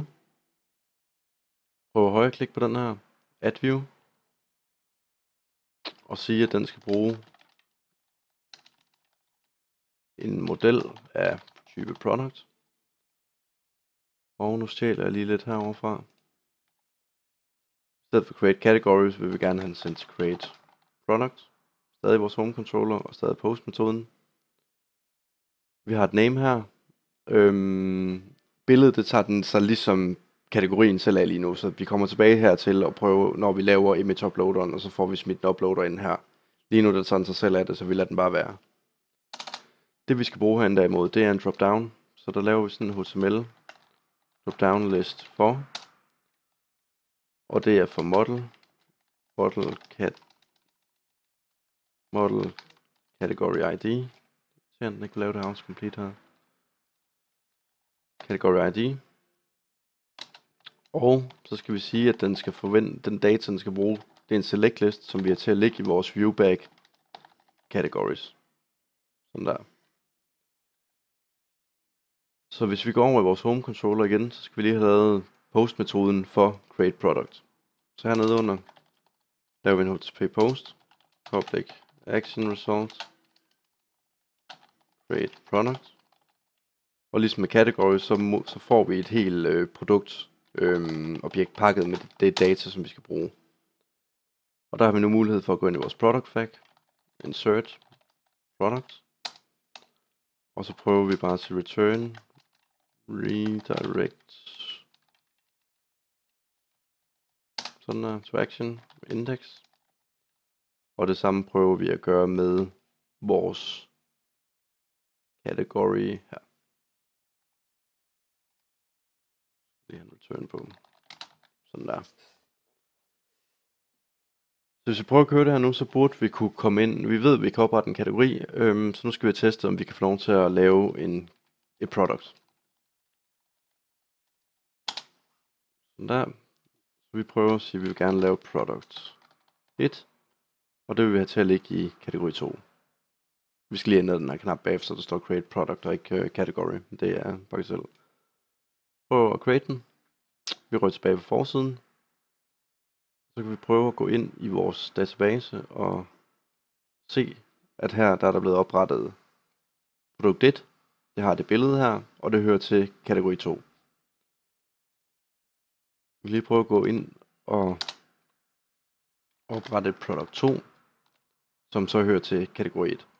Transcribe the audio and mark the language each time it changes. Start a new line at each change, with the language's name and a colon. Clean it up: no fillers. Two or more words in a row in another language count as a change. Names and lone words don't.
Danish: Prøv at højreklikke på den her,
English: add view,
Danish: og sige, at den skal bruge en model af type product. Og nu stjæler jeg lige lidt heroverfra. I stedet for
English: create categories
Danish: vil vi gerne have den sendt til
English: create product.
Danish: Stadig vores
English: home controller
Danish: og stadig post metoden. Vi har et name her. Billedet det tager den så ligesom kategorien selv af lige nu, så vi kommer tilbage her til at prøve, når vi laver image uploaderen, og så får vi smidt en uploader ind her. Lige nu der tager den sig selv af det, så vi lader den bare være. Det vi skal bruge herinde derimod, det er en dropdown. Så der laver vi sådan en
English: HTML dropdown list for.
Danish: Og det er for
English: model category ID.
Danish: Så den ikke kan lave det her complete her.
English: Category ID.
Danish: Og så skal vi sige, at den skal forvente, den data, den skal bruge, det er en
English: select list,
Danish: som vi har til at lægge i vores
English: viewback categories.
Danish: Sådan der. Så hvis vi går over i vores
English: home controller
Danish: igen, så skal vi lige have lavet post-metoden for
English: create product.
Danish: Så hernede under, laver vi en
English: HTTP post, public action result, create product.
Danish: Og ligesom med category, så får vi et helt produkt objekt pakket med det data, som vi skal bruge. Og der har vi nu mulighed for at gå ind i vores product fag,
English: insert product,
Danish: og så prøver vi bare til
English: return, redirect,
Danish: sådan der,
English: to action, index.
Danish: Og det samme prøver vi at gøre med vores category her. Det er en return på. Sådan der. Så hvis vi prøver at køre det her nu, så burde vi kunne komme ind. Vi ved, at vi kan oprette en kategori, så nu skal vi teste, om vi kan få lov til at lave et product. Sådan der. Så vi prøver at sige, at vi vil gerne lave product 1, og det vil vi have til at ligge i kategori 2. Vi skal lige ændre den her knap bagefter, så der står
English: create product
Danish: og ikke category. Det er faktisk selv. Prøv at create den. Vi rører tilbage på forsiden. Så kan vi prøve at gå ind i vores database og se, at her der er der blevet oprettet produkt 1. Det har det billede her, og det hører til kategori 2. Vi vil lige prøve at gå ind og oprette produkt 2, som så hører til kategori 1.